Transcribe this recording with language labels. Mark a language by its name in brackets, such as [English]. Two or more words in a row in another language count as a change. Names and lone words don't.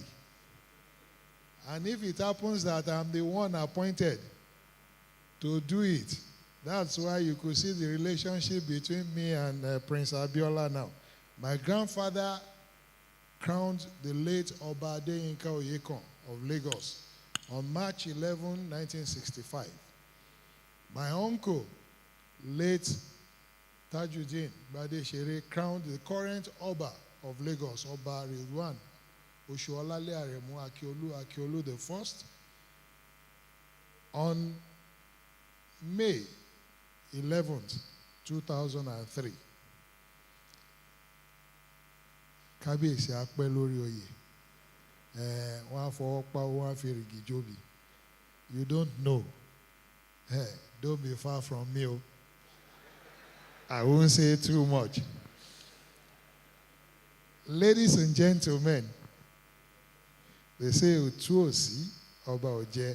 [English] And if it happens that I'm the one appointed to do it, that's why you could see the relationship between me and Prince Abiola now. My grandfather crowned the late Oba Adeyinka Oyekon of Lagos on March 11, 1965. My uncle, late Tajuddin Badeshere, crowned the current Oba of Lagos, Oba Ridwan Oshuolale Aremu Akiolu the First, on May 11th, 2003. [Yoruba] Kábíyèsí apẹ́ lórí oyè. Wọ́n á fọwọ́ pa wọ́n á fi rìgì jóbi. [English] You don't know. Don't be far from me. I won't say too much. Ladies and gentlemen, they say Utuosi Oba Oje.